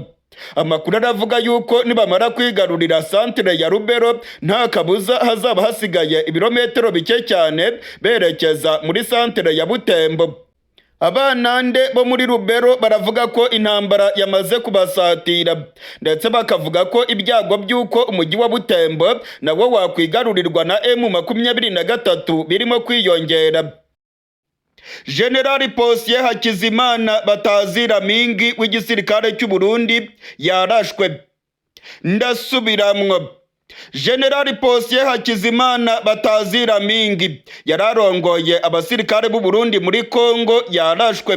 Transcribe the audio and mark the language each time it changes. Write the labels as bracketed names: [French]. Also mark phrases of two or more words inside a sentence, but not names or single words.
[Rundi] Amakuru aravuga yuko nibamara kwigarurira centre ya Rubero nta kabuza hazaba hasigaye ibirometero bike cyane berekeza muri centre ya Butembo. Abanande bo muri Rubero baravuga ko intambara yamaze kubasatira, ndetse bakavuga ko ibyago by'uko umujyi wa Butembo nawo wakwigarurirwa na M23 birimo kwiyongera. General Posye Hakizimana Batazira Mingi w'igisirikare cy'u Burundi yarashwe. Ndasubiramwo. General Posye Hakizimana Batazira Mingi yararongoye abasirikare b'u Burundi muri Kongo yarashwe.